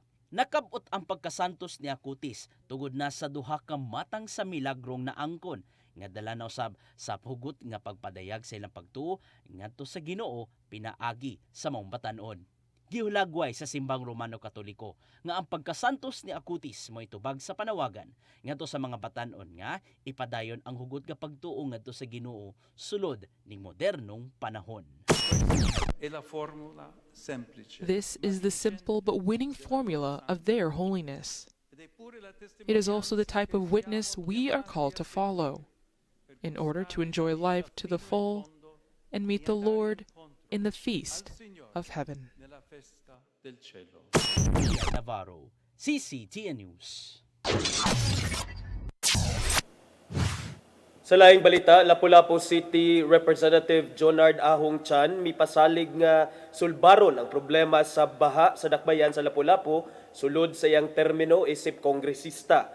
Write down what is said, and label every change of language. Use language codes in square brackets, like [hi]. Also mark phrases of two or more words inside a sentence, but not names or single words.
[ceb] Nakabot ang pagkasantos ni Acutis tungod na sa duha ka matang sa milagrong naangkon nga dala na usab sa hugot nga pagpadayag sa ilang pagtuo ngadto sa Ginoo pinaagi sa maong batan-on. Gihulagway sa simbang Romano Katoliko nga ang pagkasantos ni Acutis mo itubag sa panawagan ngadto sa mga batan-on nga ipadayon ang hugot nga pagtuo ngadto sa Ginoo sulod ning modernong panahon. [it] E la formula semplice. [en] This is the simple but winning formula of their holiness. It is also the type of witness we are called to follow in order to enjoy life to the full and meet the Lord in the feast of heaven. [it] Nella festa del cielo. [ceb] Navarro, CCTN News. Sa laing balita, Lapu-Lapu City Representative Jonard Ahong Chan mipasalig nga sulbaron ang problema sa baha sa dakbayan sa Lapu-Lapu sulod sa iyang termino isip kongresista.